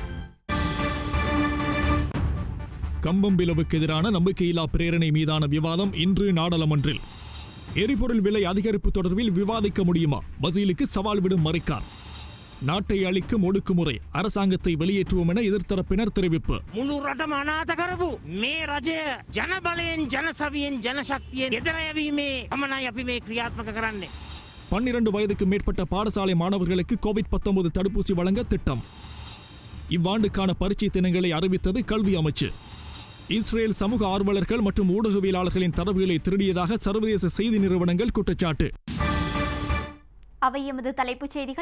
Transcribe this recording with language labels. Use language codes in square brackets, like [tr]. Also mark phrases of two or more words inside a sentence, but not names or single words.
[ta] கம்பம்பிலவுக்கு எதிரான நம்பிக்கையில்லா பிரேரணை மீதான விவாதம் இன்று நாடாளுமன்றில். எரிபொருள் விலை அதிகரிப்பு தொடர்பில் விவாதிக்க முடியுமா? பசீலுக்கு சவால் விடும் மரிக்கார். நாட்டை அளிக்கும் ஒடுக்குமுறை, அரசாங்கத்தை வெளியேற்றுவோம் என எதிர்த்தரப்பினர் தெரிவிப்பு. [si] මුළු රටම අනාථ කරපු මේ රජය ජනබලයෙන් ජනසවියෙන් ජනශක්තියෙන් එදරයවීමේ ගමනයි අපි මේ ක්‍රියාත්මක කරන්නේ. [ta] 12 வயதுக்கு மேற்பட்ட பாடசாலை மாணவர்களுக்கு கோவிட்-19 தடுப்பூசி வழங்க திட்டம். இவ்வாண்டுக்கான பரீட்சை தினங்களை அறிவித்தது கல்வி அமைச்சு. இஸ்ரேல் சமூக ஆர்வலர்கள் மற்றும் ஊடகவியலாளர்களின் தரவுகளை திருடியதாக சர்வதேச செய்தி நிறுவனங்கள் குற்றச்சாட்டு. அவை எமது தலைப்புச் செய்திகள்.